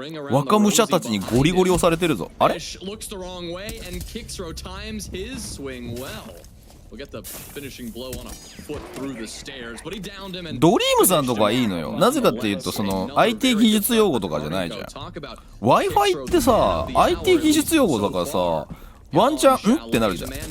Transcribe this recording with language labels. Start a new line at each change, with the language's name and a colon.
Japanese: 若武者たちにゴリゴリ押されてるぞ。あれ？
English: Looks the wrong way and Kixro times his swing well. We'll get the finishing blow on a foot through the stairs, but he downed him and
Japanese: ドリームさんとかいいのよ。なぜかっていうとその IT 技術用語とかじゃないじゃん。 Wi-Fi ってさ IT 技術用語だからさワンチャンってなるじゃん。